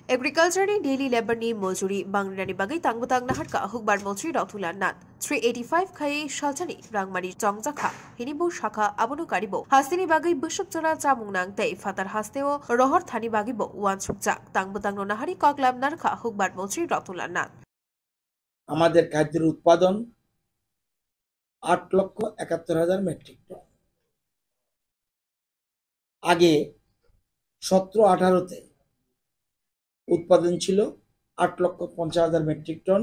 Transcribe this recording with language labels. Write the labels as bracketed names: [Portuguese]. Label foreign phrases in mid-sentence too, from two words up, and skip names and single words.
[Kok Borok] Agriculture ni daily labor ni mojuri bangrani bagai tangbutang nahat ka Hukbar Montri Nath 385 khai shalchani Rangmari Chongjakha hinibu shaka abono karibo hastini bagai busuk chora Samwng nang tei fatar hasteo rohor thani bagibo wan sukjak tangbutang no nahari koklam narkha Hukbar Montri Nath [Bangla] আমাদের খাদ্যের উৎপাদন 8,71,000 মেট্রিক টন। আগে 17-18-তে উৎপাদন ছিল 8,50,000 মেট্রিক টন।